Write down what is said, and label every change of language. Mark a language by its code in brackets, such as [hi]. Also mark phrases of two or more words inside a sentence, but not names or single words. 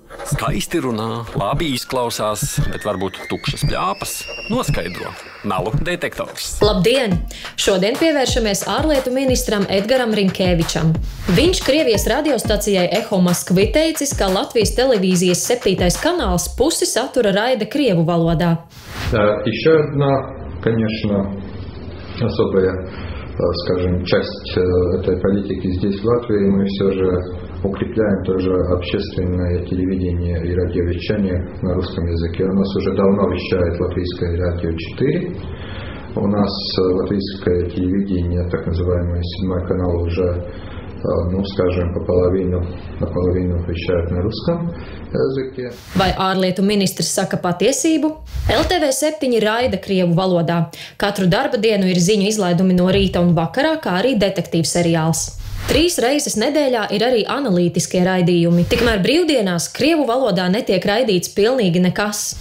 [lv] Skaisti runā, labi izklausās, bet varbūt tukšas pļāpas noskaidro melu detektors. Labdien! Šodien pievēršamies ārlietu ministram Edgaram Rinkēvičam. Viņš Krievijas radiostacijai Eho Moskvi teicis, ka Latvijas televīzijas 7. kanāls pusi satura raida krievu valodā. [ru] Еще одна, конечно, особая, скажем, часть этой политики здесь, в Латвии, мы все же укрепляем тоже общественное телевидение и радиовещание на русском языке. У нас уже давно вещает Латвийское радио 4. У нас латвийское телевидение, так называемый 7 канал, уже, скажем, наполовину вещает на русском языке. [lv] Vai ārlietu ministrs saka patiesību? LTV7 raida krievu valodā. Katru darba dienu ir ziņu izlaidumi no rīta un vakarā, kā arī detektīvu seriāls. 3 reizes nedēļā ir arī analītiskie raidījumi. Tikmēr brīvdienās krievu valodā netiek raidīts pilnīgi nekas.